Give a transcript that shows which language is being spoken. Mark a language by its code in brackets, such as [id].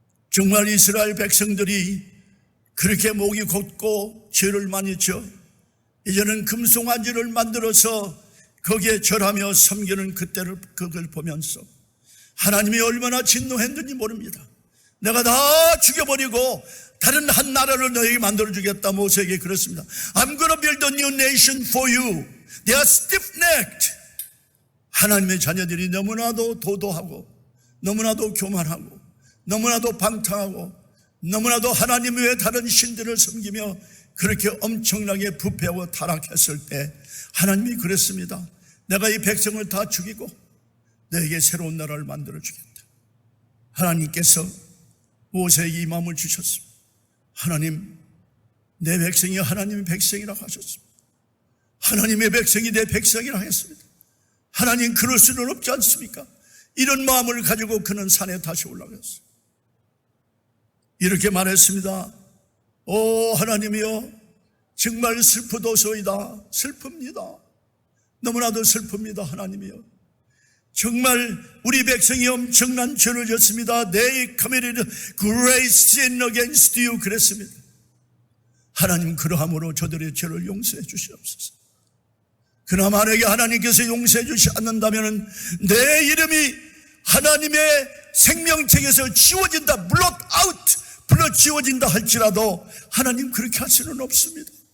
[ko] 정말 이스라엘 백성들이 그렇게 목이 곧고 죄를 많이 져 이제는 금송아지를 만들어서 거기에 절하며 섬기는 그걸 보면서 하나님이 얼마나 진노했는지 모릅니다. 내가 다 죽여버리고 다른 한 나라를 너에게 만들어주겠다. 모세에게 그렇습니다. [en] I'm going to build a new nation for you. They are stiff-necked. [ko] 하나님의 자녀들이 너무나도 도도하고 너무나도 교만하고 너무나도 방탕하고 너무나도 하나님 외에 다른 신들을 섬기며 그렇게 엄청나게 부패하고 타락했을 때 하나님이 그랬습니다. 내가 이 백성을 다 죽이고 너에게 새로운 나라를 만들어주겠다. 하나님께서 모세에게 이 마음을 주셨습니다. 하나님, 내 백성이 하나님의 백성이라고 하셨습니다. 하나님의 백성이 내 백성이라고 했습니다. 하나님, 그럴 수는 없지 않습니까? 이런 마음을 가지고 그는 산에 다시 올라갔어요. 이렇게 말했습니다. 오 하나님이여, 정말 슬프도소이다. 슬픕니다. 너무나도 슬픕니다. 하나님이여, 정말 우리 백성이 엄청난 죄를 졌습니다. [en] They committed great sin against you. [ko] 그랬습니다. 하나님, 그러함으로 저들의 죄를 용서해 주시옵소서. 그러나 만약에 하나님께서 용서해 주시지 않는다면 내 이름이 하나님의 생명책에서 지워진다, [en] blot out, [ko] 불러 지워진다 할지라도 하나님 그렇게 할 수는 없습니다.